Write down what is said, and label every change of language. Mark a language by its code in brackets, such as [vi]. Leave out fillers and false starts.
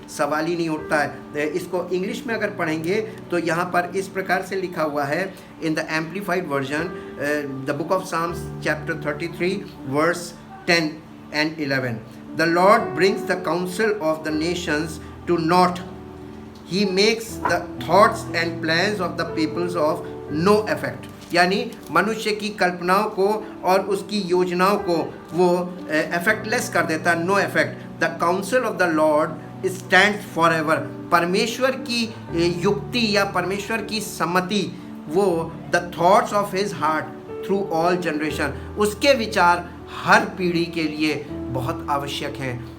[hi] सवाल ही नहीं उठता है। इसको इंग्लिश में अगर पढ़ेंगे तो यहाँ पर इस प्रकार से लिखा हुआ है, [en] In the amplified version, the book of Psalms chapter 33 verse 10 and 11। The Lord brings the counsel of the nations to naught. He makes the thoughts and plans of the peoples of no effect। [hi] यानी मनुष्य की कल्पनाओं को और उसकी योजनाओं को वो इफेक्टलेस कर देता है, [en] No effect. The council of the Lord stands for ever. [hi] परमेश्वर की युक्ति या परमेश्वर की सम्मति, वो [en] the thoughts of his heart through all generation, [hi] उसके विचार हर पीढ़ी के लिए बहुत आवश्यक हैं।